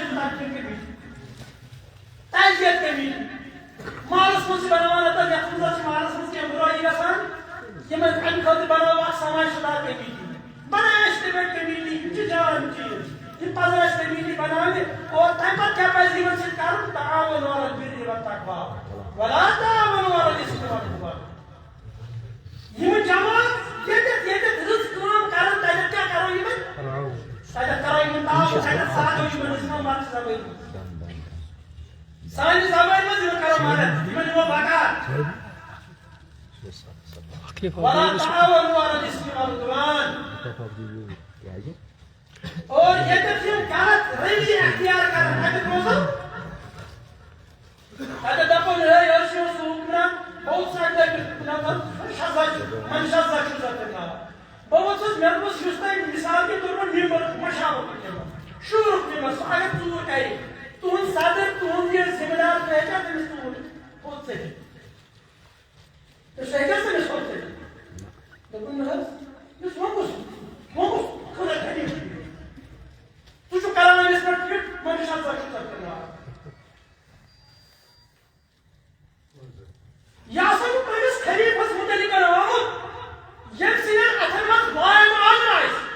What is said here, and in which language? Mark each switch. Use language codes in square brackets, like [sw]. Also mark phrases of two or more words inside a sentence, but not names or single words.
[ks] تعزیت کمیٖٹی مالس منٛز چھِ بناوان اَتٮ۪تھ یتھ منٛز چھِ مالس منٛز کینٛہہ بُرٲیی گژھان یِمن امہِ خٲطرٕ بنٲو اکھ سماج سُدھار کمیٖٹی بناو اَسہِ تِمے کمیٖٹی یِم چھِ جان چیٖز یِم پزن اَسہِ کمیٖٹی بناونہِ اور تمہِ پتہٕ کیاہ پزِ یِمن سۭتۍ کرُن [ar] تعاوُن علی البِرِّ وَالتَّقوىٰ وَلَا تَعاوَنُوا عَلَى الْإِثْمِ وَالْعُدْوَانِ [ks] یِم جماعت ییٚتٮ۪تھ رٕژ کٲم کرن تتٮ۪تھ کیاہ کرو یِمن تتٮ۪تھ کرو یِمن تعاوُن تتٮ۪تھ سادو یِمن اسلام باد زبٲنۍ سانہِ زبٲنۍ منٛز یِمن کرو مدد یِمن دِمو بکار [ar] وَلَا تَعاوَنُوا عَلَى الْإِثْمِ وَالْعُدْوَانِ [ks] اور ییٚتٮ۪تھ یِم غلط رٔوی اختیار کرن تتٮ۪تھ روزو تتٮ۪تھ دپو ہے أسۍ چھِ سُہ حُکمران [ur] بہت سا [ks] منشا چھُ تتھ ناو بہٕ ووٚتھُس مےٚ دوٚپُس یُس تۄہہِ [ur] مِثال کے طور پر [ks] ممبرُک مشاورُک ممبر شوٗرُک ممبر سُہ اگر ژوٗر کرِ تُہُنٛد صدر تُہُنٛد یہِ ذمہٕ دار سُہ ہیٚکیٛاہ تٔمِس توٗرۍ تھوٚد ژٔٹِتھ سُہ ہیٚکیٛاہ تٔمِس تھوٚد ژٔٹِتھ دوٚپُن نہ حظ یُس وۄنۍ خۄدا کٔرِو ژٕ چھُکھ کران أمِس پٮ۪ٹھ فِٹ منشا چھُ تتھ ناو یہِ ہسا چھُ پنٛنِس خلیٖفس مُتعلِق آمُت ییٚمہِ سٕنٛدٮ۪ن اَتھن منٛز [en] law and order [ks] آسہِ